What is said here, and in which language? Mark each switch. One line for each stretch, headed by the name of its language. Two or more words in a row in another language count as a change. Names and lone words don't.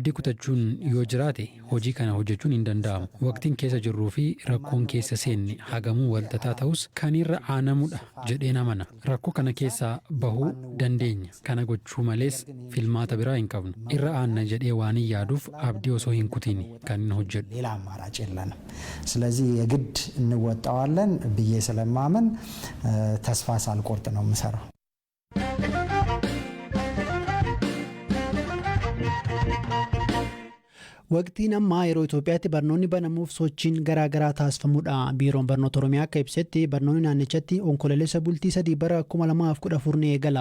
Oromo: Abdii kutachuun yoo jiraate hojii kana hojjechuun hin danda'amu. Waqtiin keessa jirruu fi rakkoon keessa seenne hagamuu walxaxaa ta'us kan irra aanamudha jedheen amana. Rakkoo kana keessaa bahuu dandeenya. Kana gochuu malees filmaata biraa hin qabnu. Irra aanna jedhee waan hin yaaduuf abdii osoo hin kutiin kan hin hojjedhu.
Amharic: ሌላ አማራጭ የለንም። ስለዚህ የግድ እንወጣዋለን ብዬ ስለማመን ተስፋ ሳልቆርጥ ነው የምሰራው።
Oromo: Waqtiin ammaa yeroo Itoophiyaatti barnoonni banamuuf sochiin garaagaraa taasifamudha. Biiroon barnoota Oromiyaa akka ibsetti barnoonni naannichatti onkololeessa bultii 3 bara 2014 ni eegala.